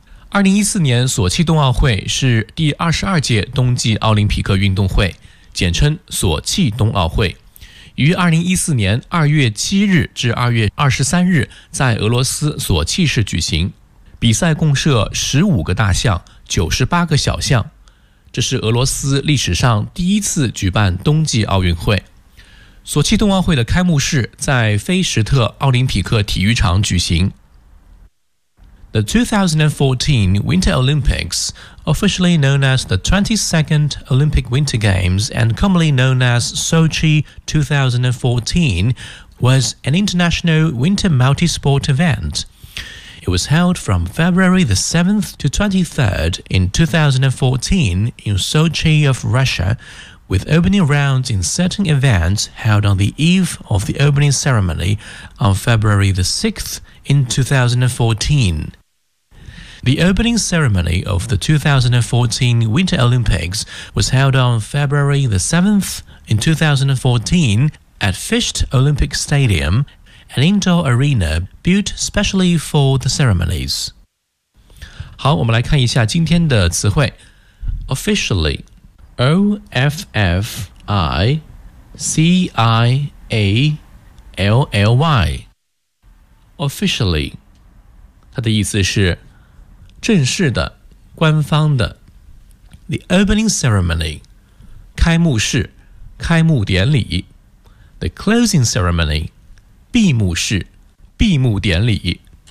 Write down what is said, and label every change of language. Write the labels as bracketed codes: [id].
[zh] 2014年索契冬奥会是第22届冬季奥林匹克运动会，简称索契冬奥会，于2014年2月7日至2月23日在俄罗斯索契市举行，比赛共设15个大项98个小项，这是俄罗斯历史上第一次举办冬季奥运会。索契冬奥会的开幕式在菲什特奥林匹克体育场举行。 [en] The 2014 Winter Olympics, officially known as the 22nd Olympic Winter Games and commonly known as Sochi 2014, was an international winter multi-sport event. It was held from February the 7th to 23rd in 2014 in Sochi of Russia,with opening rounds in certain events held on the eve of the opening ceremony on February the 6th in 2014. The opening ceremony of the 2014 Winter Olympics was held on February the 7th in 2014 at Fisht Olympic Stadium, an indoor arena built specially for the ceremonies. [zh] 好，我们来看一下今天的词汇。 Officially,O-F-F-I-C-I-A-L-L-Y Officially 它的意思是正式的官方的 [en] The opening ceremony [zh] 开幕式开幕典礼 [en] The closing ceremony [zh] 闭幕式闭幕典礼